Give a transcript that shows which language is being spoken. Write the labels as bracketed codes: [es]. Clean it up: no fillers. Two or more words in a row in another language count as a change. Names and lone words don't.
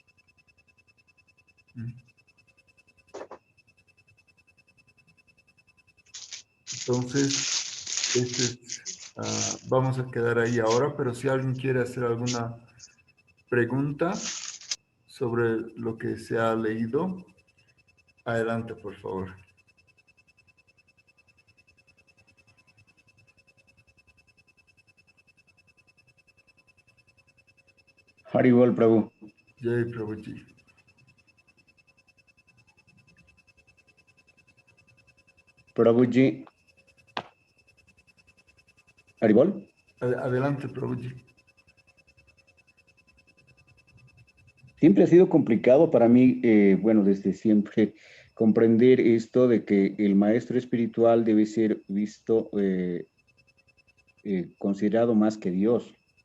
[es] Entonces, vamos a quedar ahí ahora, pero si alguien quiere hacer alguna pregunta sobre lo que se ha leído, adelante, por favor. Haribol, Prabhu. Jai Prabhuji. Prabhuji. Haribol. Adelante, Prabhuji. Siempre ha sido complicado para mí, bueno, desde siempre, comprender esto de que el maestro espiritual debe ser visto, considerado más que Dios.